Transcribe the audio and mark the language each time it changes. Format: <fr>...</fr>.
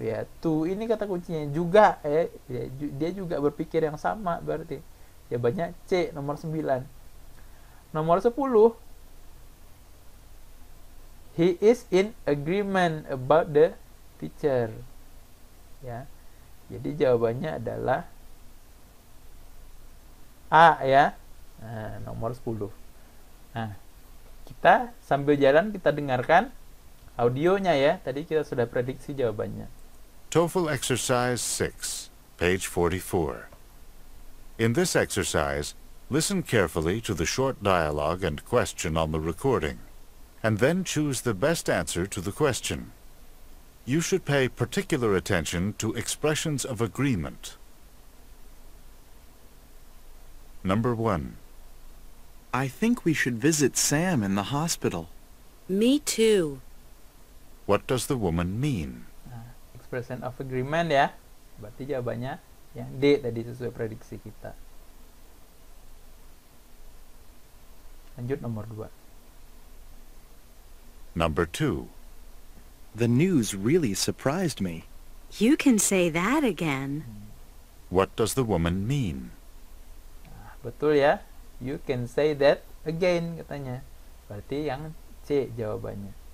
<id>Ya, to ini kata kuncinya juga ya, dia juga berpikir yang sama berarti. Jawabannya C, nomor 9. Nomor 10,</id> <en>he is in agreement about the teacher.</en> <id>Ya. Jadi jawabannya adalah A ya. Nah, nomor 10. Nah, kita sambil jalan kita dengarkan audionya ya. Tadi kita sudah prediksi jawabannya.</id> <en>TOEFL Exercise 6, page 44. In this exercise, listen carefully to the short dialogue and question on the recording, and then choose the best answer to the question. You should pay particular attention to expressions of agreement. Number 1. I think we should visit Sam in the hospital. Me too. What does the woman mean?</en> <id>Nah, expression of agreement ya. Berarti jawabannya yang D tadi sesuai prediksi kita. Lanjut nomor 2.</id> <en>Number 2. The news really surprised me. You can say that again. What does the woman mean?</en> <id>Nah, betul ya.</id> <en>You can say that again</en> <id>katanya. Berarti yang C jawabannya.</id>